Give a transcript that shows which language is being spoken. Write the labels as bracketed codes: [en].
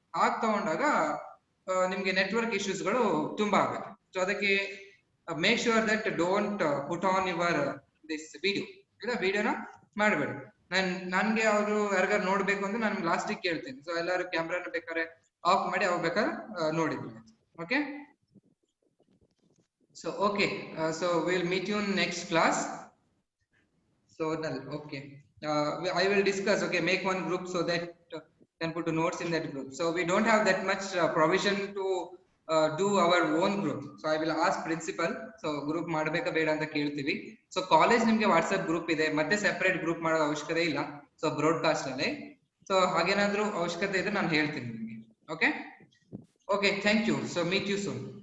[kn] ಹಾಗೆ ತಗೊಂಡಾಗ ನಿಮ್ಗೆ ನೆಟ್ವರ್ಕ್ ಇಶ್ಯೂಸ್ ಗಳು ತುಂಬಾ ಆಗುತ್ತೆ. [en] So ಅದಕ್ಕೆ make sure that don't put on your this video. [kn] ಇಲ್ಲ, ವಿಡಿಯೋನ ಮಾಡಬೇಡಿ. ನನ್ಗೆ ಅವರು ಯಾರಿಗಾರು ನೋಡ್ಬೇಕು ಅಂದ್ರೆ ನಾನು ಲಾಸ್ಟಿಗೆ ಕೇಳ್ತೀನಿ. ಸೊ ಎಲ್ಲರೂ ಕ್ಯಾಮ್ರಾನ ಬೇಕಾದ್ರೆ ಆಫ್ ಮಾಡಿ ಅವಾಗ ಬೇಕಾದ್ರೆ ನೋಡಿದ್ರು. Okay? [en] So okay, so we'll meet you in next class. So okay, I will discuss. Okay, make one group so that can put notes in that group. So we don't have that much provision to do our own group. So I will ask principal. [kn] So group ಮಾಡಬೇಕಾ ಬೇಡ ಅಂತ ಕೇಳ್ತೀವಿ. So college ನಿಮ್ಗೆ WhatsApp group ಇದೆ, ಮತ್ತೆ separate group ಮಾಡೋ ಅವಶ್ಯಕತೆ ಇಲ್ಲ. ಸೊ ಬ್ರಾಡ್ಕಾಸ್ಟ್ ಅಲ್ಲಿ ಸೊ ಹಾಗೇನಾದ್ರೂ ಅವಶ್ಯಕತೆ ಇದ್ರೆ ನಾನು ಹೇಳ್ತೀನಿ ನಿಮಗೆ. [en] Okay, thank you. So meet you soon.